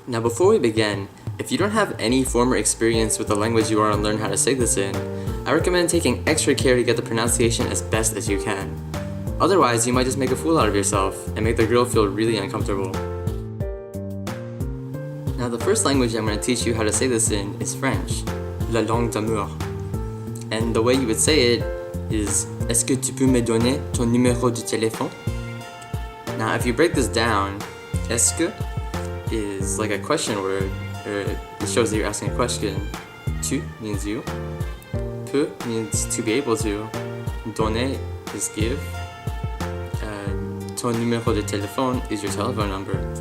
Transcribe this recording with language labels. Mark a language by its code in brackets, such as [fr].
[en] Now before we begin, if you don't have any former experience with the language you want to learn how to say this in, I recommend taking extra care to get the pronunciation as best as you can. Otherwise, you might just make a fool out of yourself and make the girl feel really uncomfortable. Now the first language I'm going to teach you how to say this in is French, [fr] la langue d'amour. [en] And the way you would say it is [fr] Est-ce que tu peux me donner ton numéro de téléphone? [en] Now if you break this down, est-ce que is like a question word, or it shows that you're asking a question. Tu means you, peux means to be able to, donner is give, [fr] ton numéro de téléphone [en] is your telephone number.